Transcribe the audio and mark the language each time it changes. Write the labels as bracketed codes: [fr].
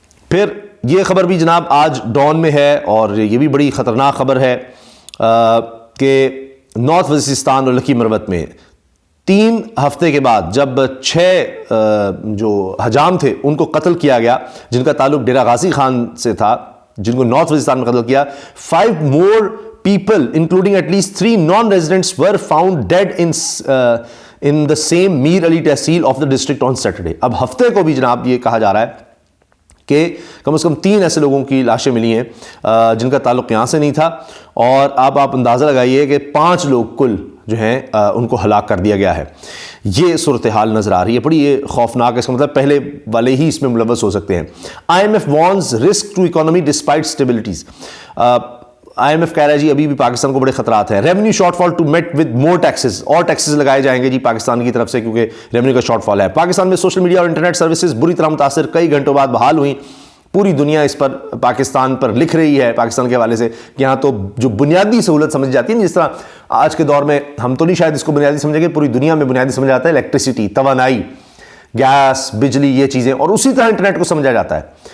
[ur] پھر یہ خبر بھی جناب آج ڈان میں ہے اور یہ بھی بڑی خطرناک خبر ہے کہ نارتھ وزیرستان اور لکی مروت میں 3 ہفتے کے بعد جب 6 جو حجام تھے ان کو قتل کیا گیا، جن کا تعلق ڈیرہ غازی خان سے تھا، جن کو نارتھ وزیرستان میں قتل کیا. [en] 5 more people including at least 3 non-residents were found dead in the same Mir Ali Tehsil of the district on Saturday. [ur] اب ہفتے کو بھی جناب یہ کہا جا رہا ہے کہ کم از کم 3 ایسے لوگوں کی لاشیں ملی ہیں جن کا تعلق یہاں سے نہیں تھا. اور اب آپ اندازہ لگائیے کہ 5 لوگ کل جو ہیں ان کو ہلاک کر دیا گیا ہے. یہ صورتحال نظر آ رہی ہے، بڑی یہ خوفناک ہے. اس کا مطلب پہلے والے ہی اس میں ملوث ہو سکتے ہیں. [en] IMF warns risk to economy despite stabilities. [ur] IMF کہہ رہا ہے جی ابھی بھی پاکستان کو بڑے خطرات ہیں. [en] revenue shortfall to meet with more taxes, [ur] اور ٹیکسز لگائے جائیں گے جی پاکستان کی طرف سے کیونکہ ریونیو کا شارٹ فال ہے. پاکستان میں سوشل میڈیا اور انٹرنیٹ سروسز بری طرح متاثر، کئی گھنٹوں بعد بحال ہوئیں. پوری دنیا اس پر پاکستان پر لکھ رہی ہے پاکستان کے حوالے سے کہ یہاں تو جو بنیادی سہولت سمجھ جاتی ہے، جس طرح آج کے دور میں ہم تو نہیں شاید اس کو بنیادی سمجھیں گے، پوری دنیا میں بنیادی سمجھا جاتا ہے الیکٹریسٹی، توانائی، گیس، بجلی، یہ چیزیں، اور اسی طرح انٹرنیٹ کو سمجھا جاتا ہے.